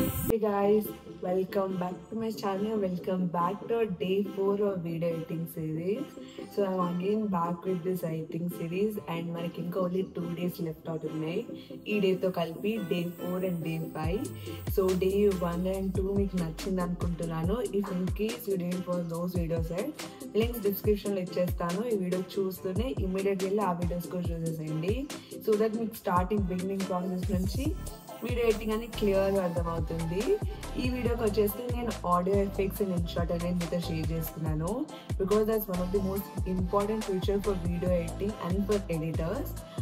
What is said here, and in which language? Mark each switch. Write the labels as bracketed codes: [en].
[en] Hey guys, welcome back to my channel. Welcome back to day 4 of video editing series. So I'm again back with this editing series and [te] మనకి ఇంకా [en] only 2 days left out ఉన్నాయి. [te] ఈ day తో కలిపి [en] day 4 and day 5. So day 1 and 2 [te] మీకు నచ్చింది అనుకుంటున్నాను. [en] If in case you didn't watch those videos yet, links description [te] లో ఇచ్చేస్తాను. ఈ వీడియో చూస్తూనే ఇమ్మీడియట్ వెళ్ళి ఆ వీడియోస్ కూడా చూసేసేయండి. సో దట్ మీకు స్టార్టింగ్ బిగినింగ్ ప్రాసెస్ నుంచి వీడియో ఎడిటింగ్ అనేది క్లియర్గా అర్థమవుతుంది. ఈ వీడియోకి వచ్చేసి నేను ఆడియో ఎఫెక్ట్స్ అండ్ ఇన్షాట్ అనేది మీతో షేర్ చేస్తున్నాను [en] Because that's one of the most important feature for video editing and for editors.